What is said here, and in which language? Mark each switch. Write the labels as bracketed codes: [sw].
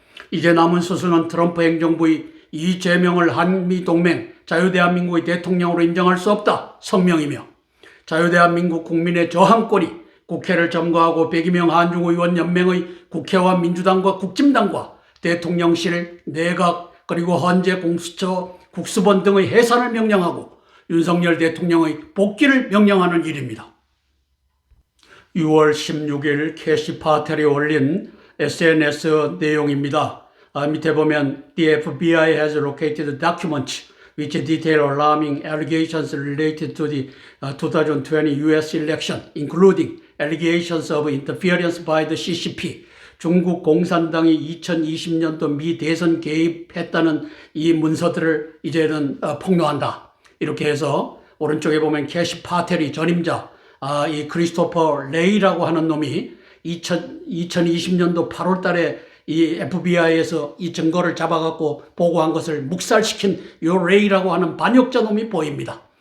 [ko] 이제 남은 수순은 트럼프 행정부의 이재명을 한미동맹 자유대한민국의 대통령으로 인정할 수 없다 성명이며, 자유대한민국 국민의 저항권이 국회를 점거하고 102명 한중의원연맹의 국회와 민주당과 국진당과 대통령실, 내각, 그리고 헌재, 공수처, 국수본 등의 해산을 명령하고 윤석열 대통령의 복귀를 명령하는 일입니다. 6월 16일 캐시 파텔이 올린 SNS 내용입니다. 밑에 보면 [en] The FBI has located documents which detail alarming allegations related to the 2020 US election, including allegations of interference by the CCP. [ko] 중국 공산당이 2020년도 미 대선 개입했다는 이 문서들을 이제는 폭로한다. 이렇게 해서 오른쪽에 보면 캐시 파텔이 전임자, 이 크리스토퍼 레이라고 하는 놈이 2020년도 8월 달에 이 FBI에서 이 증거를 잡아갖고 보고한 것을 묵살시킨 요 레이라고 하는 반역자 놈이 보입니다.